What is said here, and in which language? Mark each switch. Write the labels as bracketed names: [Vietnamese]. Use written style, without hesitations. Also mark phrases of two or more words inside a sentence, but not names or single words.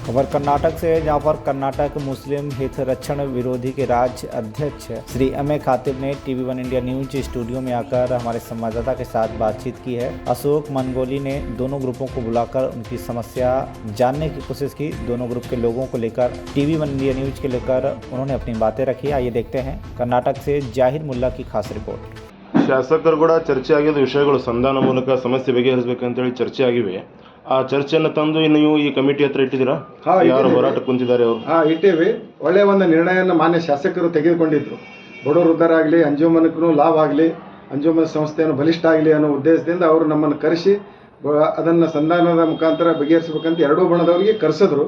[Hindi] खबर कर्नाटक से है, जहां पर कर्नाटक मुस्लिम हित रक्षण विरोधी के राज्य अध्यक्ष श्री अमेय खातिब ने टीवी1 इंडिया न्यूज स्टूडियो में आकर हमारे संवाददाता के साथ बातचीत की है। अशोक मनगोली ने दोनों ग्रुपों को बुलाकर उनकी समस्या जानने की कोशिश की। दोनों ग्रुप के लोगों को लेकर टीवी1 इंडिया न्यूज के लेकर उन्होंने अपनी बातें रखी। आइए देखते हैं कर्नाटक से जाहिर मुल्ला की खास रिपोर्ट। [Kannada] ಶಾಸಕರು ಕೂಡ ಚರ್ಚೆ ಆಗಿದ್ದ ವಿಷಯಗಳು ಸಂಧಾನ ಮೂಲಕ ಸಮಸ್ಯೆ ಬಗೆಹರಿಸಬೇಕಂತೇಳಿ ಚರ್ಚೆ ಆಗಿವೆ. ಆ ಚರ್ಚೆಯನ್ನು ತಂದು ನೀವು ಈ ಕಮಿಟಿ ಹತ್ರ ಇಟ್ಟಿದ್ದೀರಾ? ಯಾರು ಹೋರಾಟ ಕುಂತಿದ್ದಾರೆ ಅವರು? ಇಟ್ಟೇವಿ. ಒಳ್ಳೆಯ ಒಂದು ನಿರ್ಣಯವನ್ನು ಮಾನ್ಯ ಶಾಸಕರು ತೆಗೆದುಕೊಂಡಿದ್ರು. ಬಡವರು ಉದ್ಧಾರ ಅಂಜುಮನಕ್ಕೂ ಲಾಭ ಆಗಲಿ, ಅಂಜುಮನ ಸಂಸ್ಥೆಯನ್ನು ಬಲಿಷ್ಠ ಆಗಲಿ ಅನ್ನೋ ಉದ್ದೇಶದಿಂದ ಅವರು ನಮ್ಮನ್ನು ಕರೆಸಿ ಅದನ್ನು ಸಂಧಾನದ ಮುಖಾಂತರ ಬಗೆಹರಿಸಬೇಕಂತ ಎರಡೂ ಬಣದವರಿಗೆ ಕರೆಸಿದ್ರು.